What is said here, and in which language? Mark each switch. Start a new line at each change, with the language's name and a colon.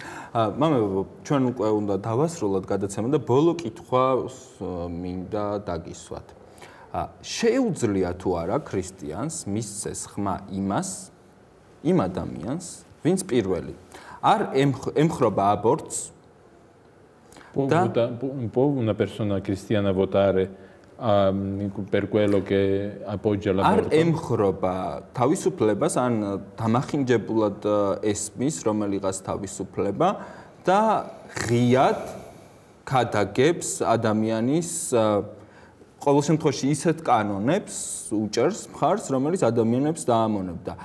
Georgian: მამებო, ჩვენ უკვე უნდა დავასრულოთ გადაცემა და ბოლო კითხვა მინდა დაგისვათ. შეუძლია თუ არა ქრისტიანს მისცეს ხმა იმ ადამიანს, ვინც პირველი არ ემხრობა აბორტს
Italian: può una persona cristiana votare per quello che appoggia l'aborto?
Georgian: არ ემხრობა თავისუფლებას ან დამახინჯებულად ესმის რომელიღაც თავისუფლება და ღიად ქადაგებს ადამიანის ყოველ შემთხვევაში ისეთ კანონებს უჭერს მხარს, რომელიც ადამიანებს დაამონებდა.